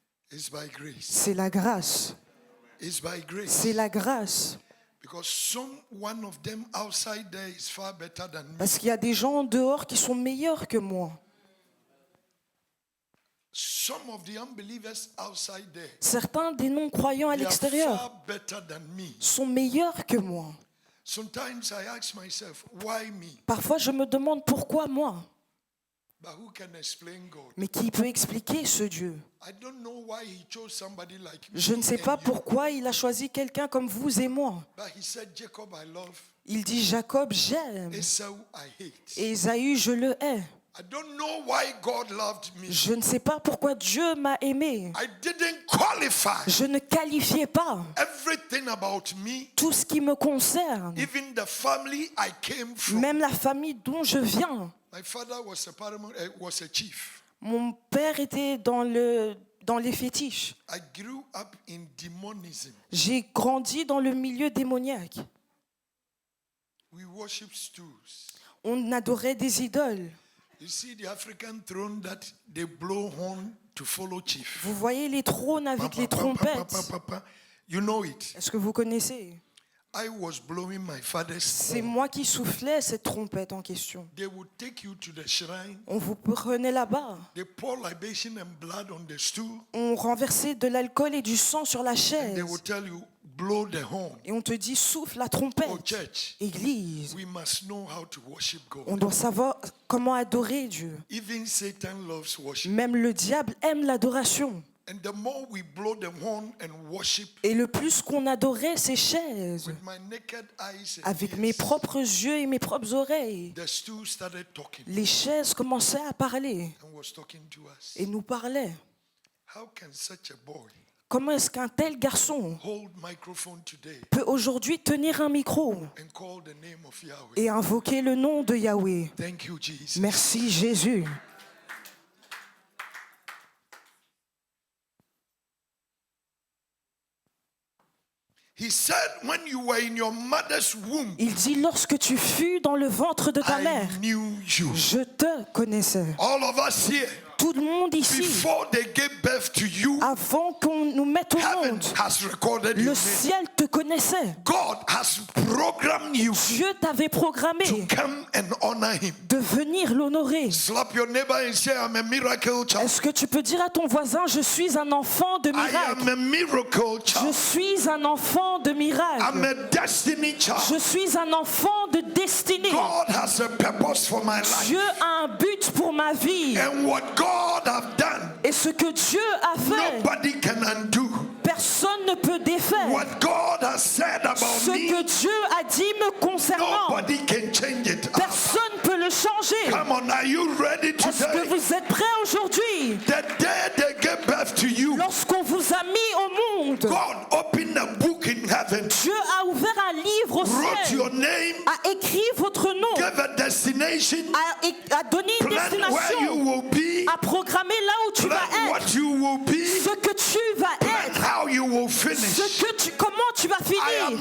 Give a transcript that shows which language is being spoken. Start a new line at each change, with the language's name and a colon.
English: It's by grace.
French: C'est la grâce.
English: It's by grace.
French: C'est la grâce.
English: Because one of them outside there is far better than me.
French: Parce qu'il y a des gens dehors qui sont meilleurs que moi.
English: Some of the unbelievers outside there,
French: Certains des non-croyants à
English: they are
French: l'extérieur
English: far better than me.
French: sont meilleurs que moi.
English: Sometimes I ask myself, why me?
French: Parfois, je me demande pourquoi moi.
English: But who can explain God?
French: Mais qui peut expliquer ce Dieu?
English: I don't know why he chose somebody like me.
French: Je ne sais
English: and
French: pas
English: you.
French: pourquoi il a choisi quelqu'un comme vous et moi.
English: But he said, Jacob, I love.
French: Il dit Jacob, j'aime.
English: Esau, I hate.
French: Et Ésaü, je le hais.
English: I don't know why God loved me.
French: Je ne sais pas pourquoi Dieu m'a aimé.
English: I didn't qualify.
French: Je ne qualifiais pas
English: Everything about me,
French: tout ce qui me concerne.
English: even the family I came from.
French: Même la famille dont je viens.
English: My father was a chief.
French: Mon père était dans les fétiches.
English: I grew up in demonism.
French: J'ai grandi dans le milieu démoniaque.
English: We worship stools.
French: On adorait des idoles.
English: You see the African throne that they blow horn to follow chief.
French: Vous voyez les trônes avec les trompettes.
English: You know it.
French: Est-ce que vous connaissez?
English: I was blowing my father's
French: C'est
English: horn.
French: moi qui soufflais cette trompette en question.
English: They would take you to the shrine.
French: On vous prenait là-bas.
English: They pour libation and blood on the stool.
French: On renversait de l'alcool et du sang sur la
English: They
French: chaise.
English: would tell you, blow the horn.
French: Et on te dit souffle la
English: Oh,
French: trompette.
English: church,
French: Église,
English: we must know how to worship
French: on
English: God.
French: doit savoir comment adorer Dieu.
English: Even Satan loves worship.
French: Même le diable aime l'adoration.
English: And the more we blow the horn and worship
French: Et le plus qu'on adorait ces chaises,
English: with my naked eyes and
French: avec mes
English: ears,
French: propres yeux et mes propres oreilles,
English: the stool started talking
French: les chaises commençaient à parler
English: and was talking to us.
French: et nous parlaient.
English: How can such a boy
French: Comment est-ce qu'un tel garçon
English: hold microphone today
French: peut aujourd'hui tenir un micro
English: and call the name of Yahweh?
French: et invoquer le nom de Yahweh?
English: Thank you, Jesus.
French: Merci Jésus.
English: He said, when you were in your mother's womb,
French: Il dit, lorsque tu fus dans le ventre de ta mère,
English: I knew you.
French: je te connaissais.
English: All of us here,
French: Tout le monde ici,
English: before they gave birth to you,
French: avant qu'on nous mette au
English: heaven
French: monde,
English: has recorded
French: le
English: your name.
French: ciel te connaissait.
English: God has programmed you
French: Dieu t'avait programmé
English: to come and honor him.
French: de venir l'honorer.
English: Slap your neighbor and say, I'm a miracle child.
French: Est-ce que tu peux dire à ton voisin, je suis un enfant de
English: I
French: miracle?
English: am a miracle
French: Je
English: child.
French: suis un enfant de
English: I'm
French: miracle.
English: a destiny
French: Je
English: child.
French: suis un enfant de destinée.
English: God has a purpose for my life.
French: Dieu a un but pour ma vie.
English: And what God have done,
French: Et ce que Dieu a fait,
English: nobody can undo.
French: personne ne peut défaire.
English: What God has said about
French: Ce que
English: me,
French: Dieu a dit me concernant,
English: nobody can change it.
French: personne ne peut le changer.
English: Come on, are you ready
French: Est-ce que
English: today?
French: vous êtes prêts aujourd'hui?
English: The day they gave birth to you,
French: Lorsqu'on vous a mis au monde,
English: God opened a book in heaven,
French: Dieu a ouvert un livre au
English: wrote
French: ciel,
English: your name,
French: a écrit votre nom,
English: gave a destination,
French: a donné une
English: plan where you
French: destination,
English: will be,
French: a programmé là où tu vas
English: plan what
French: être,
English: you will be,
French: ce que tu vas
English: plan
French: être,
English: how you will finish.
French: comment tu vas
English: I
French: finir.